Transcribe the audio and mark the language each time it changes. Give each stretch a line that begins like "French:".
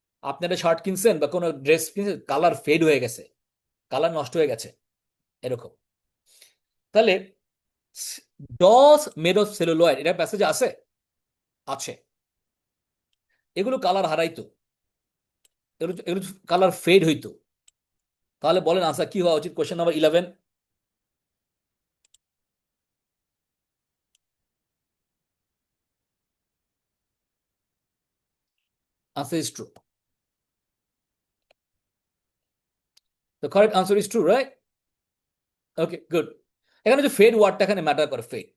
Bangla: আপনি একটা শার্ট কিনছেন বা কোনো ড্রেস কিনছেন, কালার ফেড হয়ে গেছে, কালার নষ্ট হয়ে গেছে, এরকম। তাহলে
English: those made of celluloid,
Bangla: এটা প্যাসেজে আছে, আছে। এগুলো কালার হারাইতো, এগুলো এগুলো কালার ফেড হইতো। তাহলে বলেন আনসার কি হওয়া উচিত? Question number 11,
English: answer is true. The correct answer is true, right? Okay, good.
Bangla: এখানে যে ফেড ওয়ার্ডটা এখানে ম্যাটার করে, ফেড।